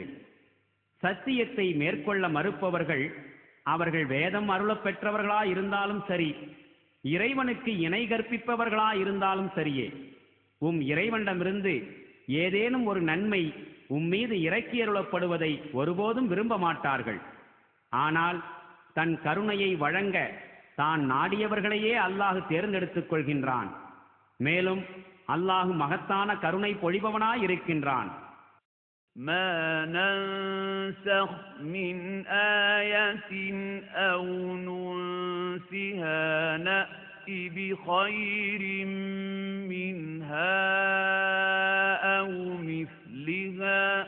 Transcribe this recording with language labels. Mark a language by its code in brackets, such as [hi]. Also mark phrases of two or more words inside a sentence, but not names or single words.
[ta] சத்தியத்தை மேற்கொள்ள மறுப்பவர்கள் அவர்கள் வேதம் அருளப் பெற்றவர்களாயிருந்தாலும் சரி, இறைவனுக்கு இணை கற்பிப்பவர்களாயிருந்தாலும் சரியே, இறைவனிடமிருந்து ஏதேனும் ஒரு நன்மை மீது இறக்கியருளப்படுவதை ஒருபோதும் விரும்ப மாட்டார்கள். ஆனால் தன் கருணையை வழங்க தான் நாடியவர்களையே அல்லாஹ் தேர்ந்தெடுத்துக் கொள்கின்றான். மேலும் அல்லாஹ் மகத்தான கருணை பொழிபவனாயிருக்கின்றான். [ar] ما ننسخ من آية أو ننسها نأت بخير منها أو مثلها